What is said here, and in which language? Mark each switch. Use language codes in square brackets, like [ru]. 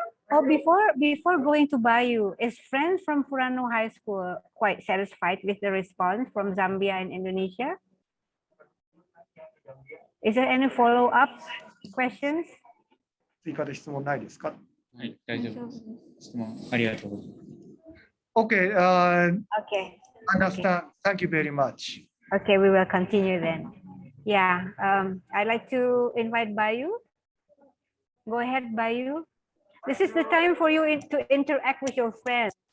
[en] Oh, before going to Bayu, is friends from Furano High School quite satisfied with the response from Zambia and Indonesia? Is there any follow-up questions? [ja] 追加で質問ないですか？はい、大丈夫です。質問ありがとうございます。 [en] Okay, Okay. understand. Thank you very much. Okay, we will continue then. Yeah, I'd like to invite Bayu. Go ahead, Bayu. This is the time for you to interact with your friends.